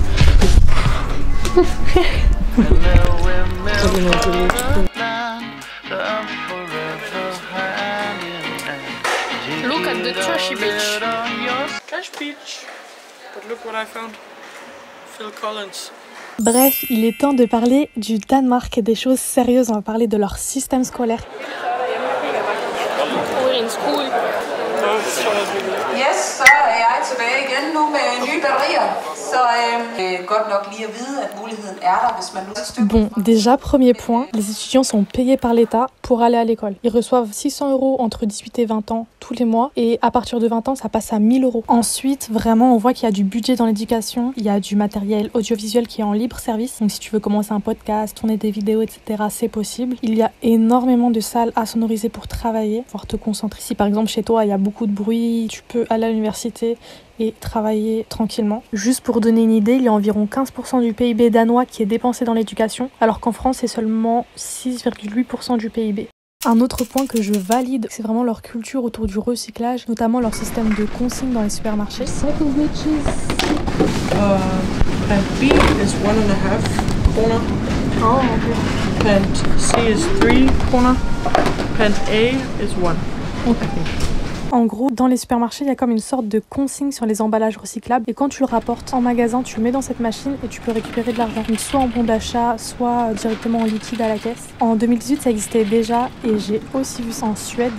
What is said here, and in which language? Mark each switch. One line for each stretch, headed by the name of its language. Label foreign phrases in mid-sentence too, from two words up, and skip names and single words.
English: Look at the trashy beach. Trash beach. But look what I found. Phil Collins.
French: Bref, il est temps de parler du Danemark et des choses sérieuses. On va parler de leur système scolaire.
English: We're in school. Yes,
Danish: så jeg tilbage igen nu med nye batterier. Så godt nok lige at vide, at muligheden der, hvis man nu stykker.
French: Bon, déjà, premier point, les étudiants sont payés par l'État pour aller à l'école. Ils reçoivent 600 € entre 18 et 20 ans tous les mois et à partir de 20 ans, ça passe à 1000 €. Ensuite, vraiment, on voit qu'il y a du budget dans l'éducation, il y a du matériel audiovisuel qui est en libre service. Donc si tu veux commencer un podcast, tourner des vidéos, etc., c'est possible. Il y a énormément de salles à sonoriser pour travailler, pouvoir te concentrer. Si par exemple chez toi, il y a beaucoup de bruit, tu peux aller à l'université et travailler tranquillement. Juste pour donner une idée, il y a environ 15% du PIB danois qui est dépensé dans l'éducation, alors qu'en France, c'est seulement 6,8% du PIB. Un autre point que je valide, c'est vraiment leur culture autour du recyclage, notamment leur système de consigne dans les supermarchés.
English: Pant B is 1,5 kroner. Oh, okay. Pant C is 3 kroner. Pant A is 1. Okay.
French: En gros, dans les supermarchés, il y a comme une sorte de consigne sur les emballages recyclables. Et quand tu le rapportes en magasin, tu le mets dans cette machine et tu peux récupérer de l'argent. Donc soit en bon d'achat, soit directement en liquide à la caisse. En 2018, ça existait déjà et j'ai aussi vu ça en Suède.